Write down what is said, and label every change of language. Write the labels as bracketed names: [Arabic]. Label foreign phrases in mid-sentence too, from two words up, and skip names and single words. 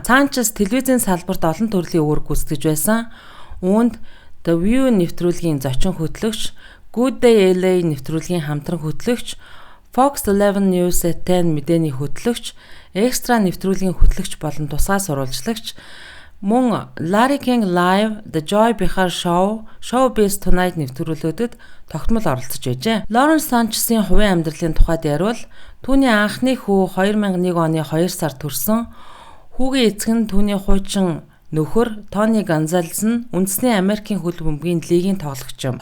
[Mongolian] Санчес телевизийн салбарт олон төрлийн үүрэг гүйцэтгэж байсан. Үүнд The View нэвтрүүлгийн зочин хөтлөгч, Good Day LA нэвтрүүлгийн хамтран хөтлөгч, Fox 11 News 10 мэдээний хөтлөгч, Extra нэвтрүүлгийн хөтлөгч болон тусгай сурвалжлагч, мөн Larry King Live, The Joy Behar Show, Showbiz Tonight нэвтрүүлгүүдэд тогтмол оролцож байжээ. Лорен Санчесийн хувийн амьдралын тухайд ярил түүний анхны хүү 2001 оны 2 сард төрсөн. Хүүгийн эцэг нь түүний хуучин нөхөр Тони Гонзалес нь үндэсний Америкийн хөл бөмбөгийн лигийн тоглогч юм.